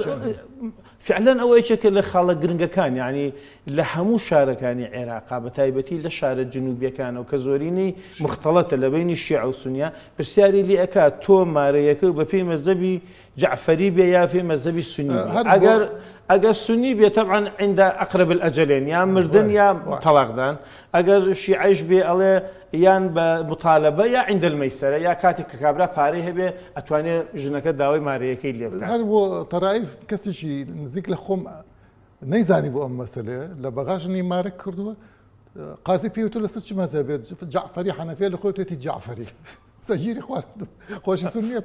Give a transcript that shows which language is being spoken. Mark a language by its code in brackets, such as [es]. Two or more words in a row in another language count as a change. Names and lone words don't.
[ckb] فعلا ئەوەیەکێکە لە خاڵە گرنگەکان، یعنی لە هەموو شارەکانی عێراقا بە تایبەتی لە شارە جنوبیەکانەوە کە زۆرینەی مختەڵەتە لە بینی شیعە و سونیا، پرسیاری لێ ئەکات تۆ مارەیەکە بە پێی مەذهبی جعفەری بێ یا پێی مەذهبی سنی بێ. ئەگەر سنی بێ طبعا [ar] عند أقرب الأجلين [ckb] یا مردن یا تەلاقدان، ئەگەر شیعەش بێ ئەڵێ یان بە مطالبە یا [ar] عند المەیسەرە [ckb] یا کاتێک کە کابرا پارەی هەبێ ئەتوانێت ژنەکە داوای مارەیەکەی لێ بکات. هەر بۆ تەرائیف کەسیشی نزیک لە خۆم نەیزانی بۆ ئەم مەسەلەیە لە بەغاژنی مارە کردووە قازی پێوتە لەسەر چ مەذهبێت جعفەری حەنەفیە لە خۆی توێتی جعفەری سەگیری خوارد خۆشی سنیە